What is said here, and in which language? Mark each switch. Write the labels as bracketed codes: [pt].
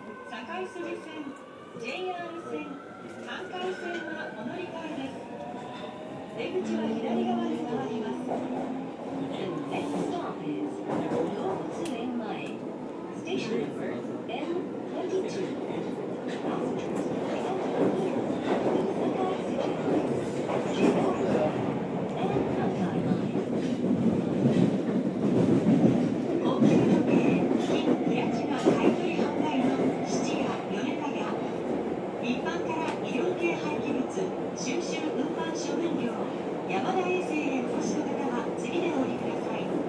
[ja] 堺筋線、JR 線、関西線はお乗り換えです。出口は左側に回ります。 [en] The next stop is 動物園前 Station number M22. Passengers can transfer here to Sakai City Line, JR Line, and Nankai Line. [ja] 高級時計、金プラチナ買取販売の質屋米田屋、一般から医療系廃棄物収集運搬処分業山田衛生へお越しの方は次でお降りください。